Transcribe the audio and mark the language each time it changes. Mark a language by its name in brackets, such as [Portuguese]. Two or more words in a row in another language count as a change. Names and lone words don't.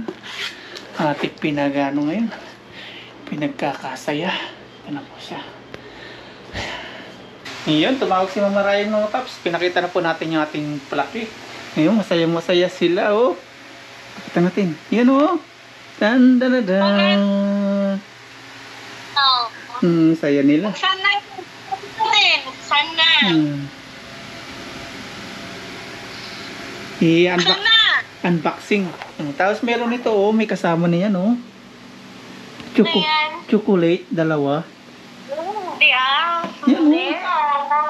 [Filipino] Ating pinagano ngayon. Pinagkakasaya. Yan po siya. Ngayon, tumawag si Mama Ryan mga paps. Pinakita na po natin yung ating palaki. Ngayon, masaya-masaya sila, oh. Pakita natin. Yan, oh. Dan-dan-dan. Saya nila. Sana. Sana. Unboxing. Tapos meron ito, oh. May kasama na yan, oh. Chocolate, dalawa. Yan, oh.